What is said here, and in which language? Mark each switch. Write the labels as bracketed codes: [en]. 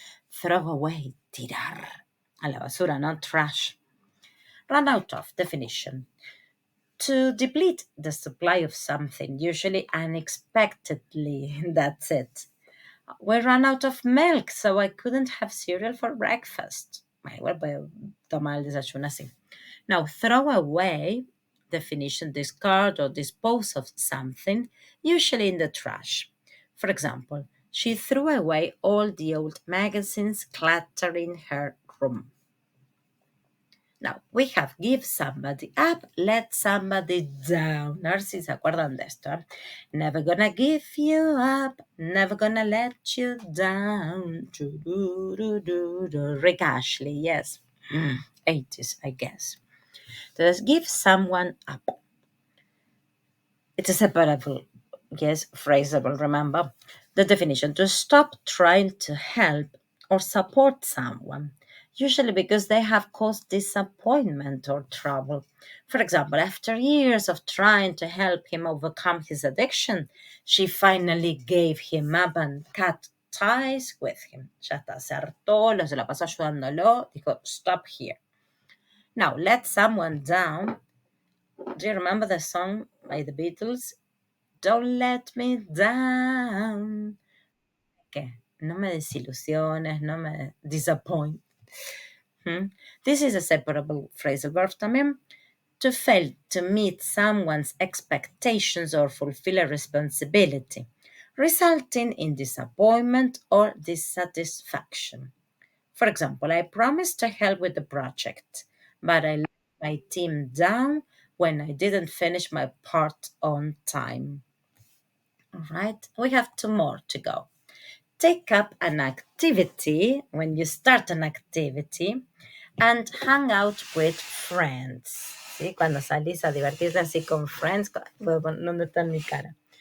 [en] Throw away, [es] tirar, a la basura, [en] not trash. Run out of, definition. To deplete the supply of something, usually unexpectedly. That's it. We ran out of milk, so I couldn't have cereal for breakfast. [es] Igual puede tomar el desayuno así. [en] Now, throw away, definition, discard or dispose of something, usually in the trash. For example, she threw away all the old magazines cluttering her room. Now, we have give somebody up, let somebody down. [es] A ver si se acuerdan de esto. [en] Never gonna give you up, never gonna let you down. Rick Ashley, yes. 80s, I guess. [es] Entonces, [en] give someone up. It's a separable, yes, phrasable, remember? The definition, to stop trying to help or support someone, usually because they have caused disappointment or trouble. For example, after years of trying to help him overcome his addiction, she finally gave him up and cut ties with him. [es] Ya está, se hartó, se la pasó ayudándolo, dijo, [en] stop here. Now, let someone down. Do you remember the song by the Beatles? Don't let me down. [es] ¿Qué? No me desilusiones, no me disappoint. [en] This is a separable phrasal verb [es] también. [en] To fail to meet someone's expectations or fulfill a responsibility, resulting in disappointment or dissatisfaction. For example, I promised to help with the project, but I let my team down when I didn't finish my part on time. All right, we have two more to go. Take up an activity when you start an activity and hang out with friends. [es] ¿Sí? Cuando salís a divertirte así con friends, ¿dónde está mi cara?